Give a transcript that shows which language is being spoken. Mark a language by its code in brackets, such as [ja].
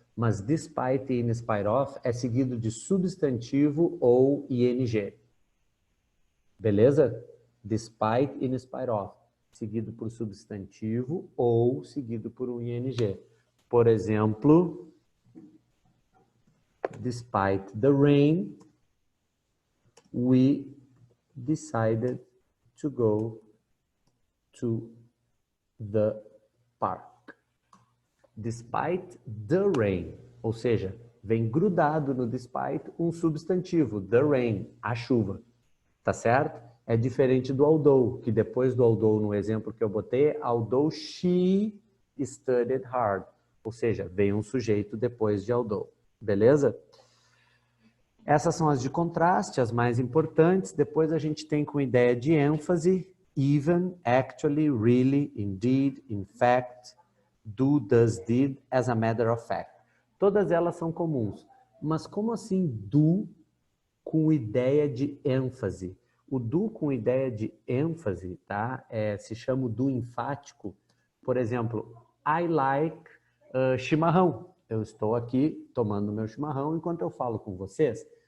[pt] Mas despite e in spite of é seguido de substantivo ou ing. Beleza? Despite e in spite of. Seguido por substantivo ou seguido por um ing. Por exemplo, [en] despite the rain, we decided to go to the park. Despite the rain, [pt] ou seja, vem grudado no despite um substantivo, [en] the rain, [pt] a chuva, tá certo? É diferente do although, que depois do although, no exemplo que eu botei, [en] although she studied hard, [pt] ou seja, vem um sujeito depois de although, beleza? Essas são as de contraste, as mais importantes. Depois a gente tem com ideia de ênfase, [en] even, actually, really, indeed, in fact, do, does, did, as a matter of fact. [pt] Todas elas são comuns. Mas como assim do com ideia de ênfase? O do com ideia de ênfase, tá? Se chama o do enfático. Por exemplo, [en] I like chimarrão. [pt] Eu estou aqui tomando meu chimarrão enquanto eu falo com vocês.